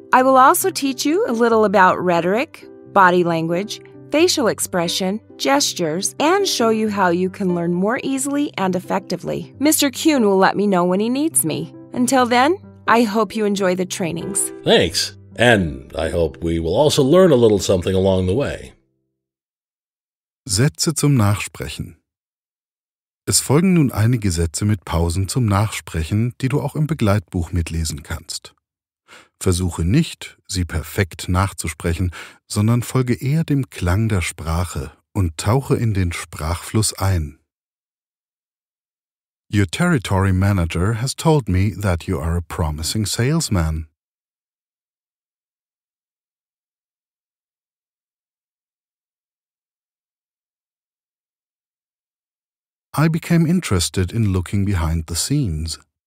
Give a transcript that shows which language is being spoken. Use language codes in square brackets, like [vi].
[en] I will also teach you a little about rhetoric, body language, facial expression, gestures, and show you how you can learn more easily and effectively. Mr. Kuhn will let me know when he needs me. Until then, I hope you enjoy the trainings. Thanks. And I hope we will also learn a little something along the way. [de] Sätze zum Nachsprechen. Es folgen nun einige Sätze mit Pausen zum Nachsprechen, die du auch im Begleitbuch mitlesen kannst. Versuche nicht, sie perfekt nachzusprechen, sondern folge eher dem Klang der Sprache und tauche in den Sprachfluss ein. [en] Your territory manager has told me that you are a promising salesman. I became interested in looking behind the scenes.